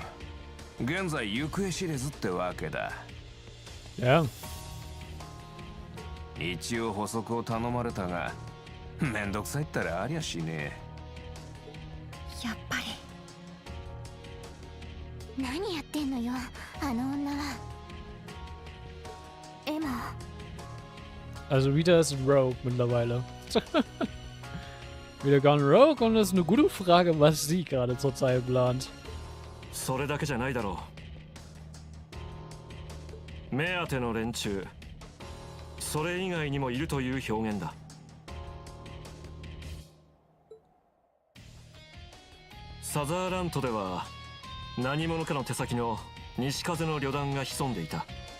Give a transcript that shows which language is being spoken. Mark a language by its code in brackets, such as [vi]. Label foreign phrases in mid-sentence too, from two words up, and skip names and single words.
[ja] 現在行方知れずってわけだ。一応補足を頼まれたが、めんどくさいったらありゃしねえ。やっぱり。何やってんのよあの女は。エマ。 [de] Also Rita ist Rogue mittlerweile. Wieder [en] gone Rogue [de] und das ist eine gute Frage, was sie gerade zurzeit plant. [ja] それだけじゃないだろう。目当ての連中、それ以外にもいるという表現だ。サザーラントでは何者かの手先の西風の旅団が潜んでいた。